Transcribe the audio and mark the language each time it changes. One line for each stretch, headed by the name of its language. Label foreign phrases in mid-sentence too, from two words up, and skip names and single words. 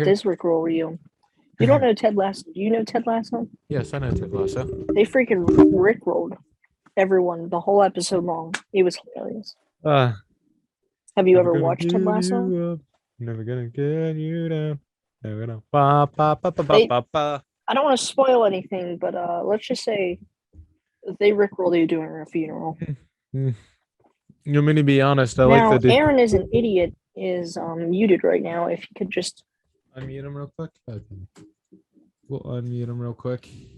English: this Rickroll you? You don't know Ted Lasso. Do you know Ted Lasso? Yes, I know Ted Lasso. They freaking Rickrolled everyone the whole episode long. It was hilarious. Have you ever watched Ted Lasso? Never gonna get you down. Never gonna ba, ba, ba, ba, ba, They- ba, ba. I don't want to spoil anything, but let's just say they Rickrolled you during a funeral. You want me to be honest? I Now, like the Aaron is an idiot. Is muted right now. If you could just unmute him real quick. Okay. We'll unmute him real quick.